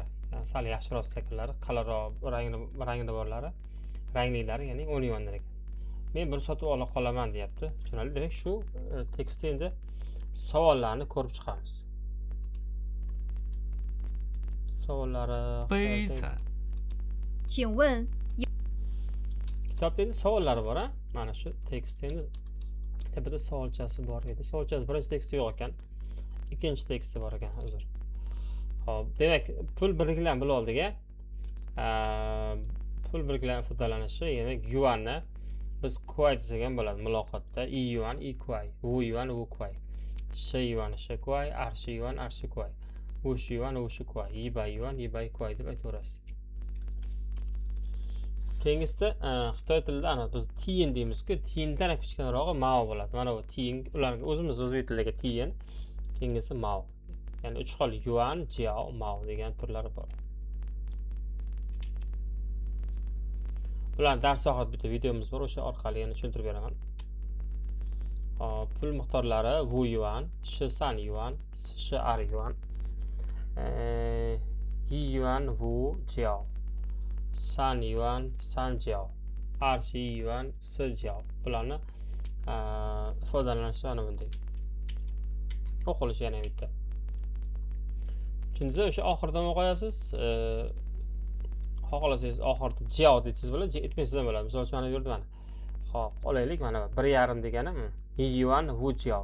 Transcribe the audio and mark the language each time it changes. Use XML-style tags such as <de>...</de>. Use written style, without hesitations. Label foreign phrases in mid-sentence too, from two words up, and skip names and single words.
<uz>Sal yaxshiroq stakanlar, qalinroq rangida borlari, ranglilari, ya'ni 10 yuandan ekan. Men buni sotib ola qolaman deyapti. Tushunarli. Demak, shu tekstda endi savollarni ko'rib chiqamiz. Savollari</uz> <zh>杯子，请问</zh> <uz>kitobda endi savollari bor, ha? Mana shu tekstda endi tepada savolchasi bor edi. Savolchasi birinchi tekstda yo'q ekan. Ikkinchi tekstda bor ekan, uzr. Xo'p, demak, pul birliklarini bilib oldik, pul birliklarining ifodalanishi, ya'ni yuanni biz kuay desak ham bo'ladi muloqotda.</uz> <zh>一元，一块，五元，五块. 十元，十块，二十元，二十块. 五十元，五十块。一百元，一百块</zh> <uz>deb aytaverasiz. Keyingisida Xitoy tilida ana biz tiyin deymiz-ku, tiyindan ham kichkinarog'i mao bo'ladi. Mana bu tiyin, ularga o'zimiz o'zbek tilidagi tiyin, keyingisi mao. Ya'ni 3 xil</uz> <zh>元、角、毛</zh> <uz>degan turlari bor. Bularni dars sohasida bitta videomiz bor, o'sha orqali yana tushuntirib beraman. Hop, pul miqdorlari</uz> <zh>五元, 十三元，十二元，一元，五角，三元，三角，二十元，四角.</zh> <uz>Bularni ifodalanishi ana bunday. O'qilishi yana bitta. Chunki o'sha oxirida nima qo'yasiz? Xohlasangiz oxirida jiao deysiz bo'ladi, aytmaysiz ham bo'ladi. Misol uchun mana bu yerda mana Xo'p, olaylik mana bu 1,5 degani 1</uz> <zh>元五角.</zh>